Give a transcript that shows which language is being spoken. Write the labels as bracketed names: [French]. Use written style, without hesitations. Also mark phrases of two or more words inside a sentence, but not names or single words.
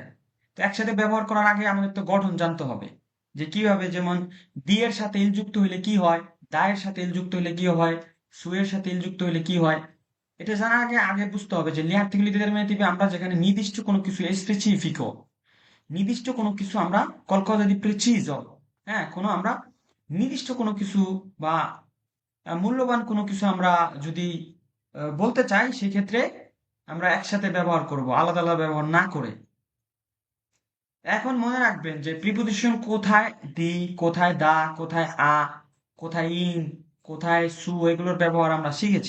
[Bangla] তো একসাথে ব্যবহার করার আগে আমাদের তো গঠন জানতে হবে যে কিভাবে, যেমন দি এর সাথে ইল যুক্ত হইলে কি হয়, দা এর সাথে ইল যুক্ত হইলে কি হয়, সু এর সাথে ইল যুক্ত হইলে কি হয়। এটা জানার আগে আগে বুঝতে হবে যে [Italian] gli articoli determinativi [Bangla] আমরা যেখানে নির্দিষ্ট কোনো কিছু স্পেসিফিকও, নির্দিষ্ট কোনো কিছু আমরা [Italian] qualcosa di preciso, [Bangla] হ্যাঁ, কোনো আমরা নির্দিষ্ট কোনো কিছু বা মূল্যবান কোনো কিছু আমরা যদি বলতে চাই সেক্ষেত্রে আমরা একসাথে ব্যবহার করব, আলাদা আলাদা ব্যবহার না করে। এখন মনে রাখবেন যে প্রিপোজিশন কোথায় দি, কোথায় দা, কোথায় আ, কোথায় ইন, কোথায় সু, এগুলোর ব্যবহার আমরা শিখেছি।